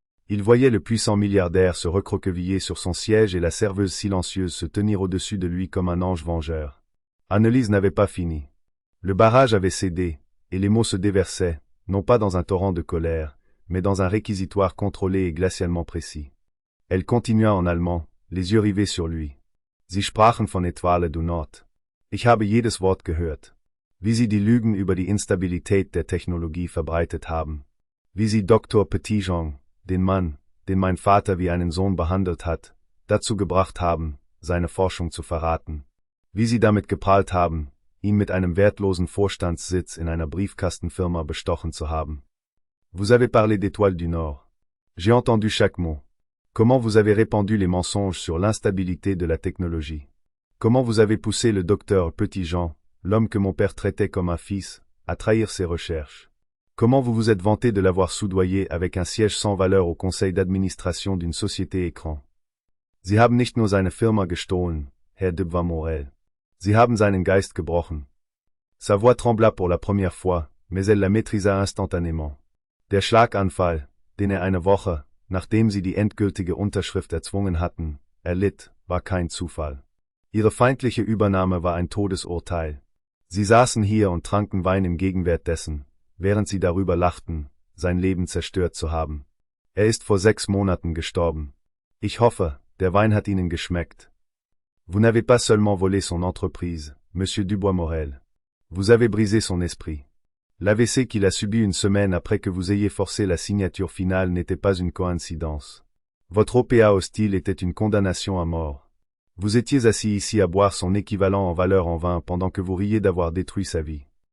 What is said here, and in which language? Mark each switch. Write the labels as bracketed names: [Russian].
[French] Ils voyaient le puissant milliardaire se recroqueviller sur son siège et la serveuse silencieuse se tenir au-dessus de lui comme un ange vengeur. Annelies n'avait pas fini. Le barrage avait cédé, et les mots se déversaient, non pas dans un torrent de colère, mais dans un réquisitoire contrôlé et glacialement précis. Elle continua en allemand, les yeux rivés sur lui. [German] Sie sprachen von Etoile du Nord. Ich habe jedes Wort gehört. Wie sie die Lügen über die Instabilität der Technologie verbreitet haben. Wie sie Dr. Petitjean, den Mann, den mein Vater wie einen Sohn behandelt hat, dazu gebracht haben, seine Forschung zu verraten. Wie sie damit geprahlt haben, ihn mit einem wertlosen Vorstandssitz in einer Briefkastenfirma bestochen zu haben. [French] Vous avez parlé d'Étoile du Nord. J'ai entendu chaque mot. Comment vous avez répandu les mensonges sur l'instabilité de la technologie. Comment vous avez poussé le docteur Petitjean, l'homme que mon père traitait comme un fils, à trahir ses recherches. Comment vous vous êtes vanté de l'avoir soudoyé avec un siège sans valeur au conseil d'administration d'une société écran. [German] Sie haben nicht nur seine Firma gestohlen, Herr Dubois-Morel. Sie haben seinen Geist gebrochen. [French] Sa voix trembla pour la première fois, mais elle la maîtrisa instantanément. [German] Der Schlaganfall, den eine Woche, nachdem sie die endgültige Unterschrift erzwungen hatten, erlitt, war kein Zufall. Ihre feindliche Übernahme war ein Todesurteil. Sie saßen hier und tranken Wein im Gegenwert dessen, während sie darüber lachten, sein Leben zerstört zu haben. Er ist vor 6 Monaten gestorben. Ich hoffe, der Wein hat Ihnen geschmeckt. [French] Vous n'avez pas seulement volé son entreprise, Monsieur Dubois-Morel. Vous avez brisé son esprit. L'AVC qu'il a subi une semaine après que vous ayez forcé la signature finale n'était pas une coïncidence. Votre OPA hostile était une condamnation à mort. Vous étiez assis ici à boire son équivalent en valeur en vin pendant que vous riez d'avoir détruit sa vie.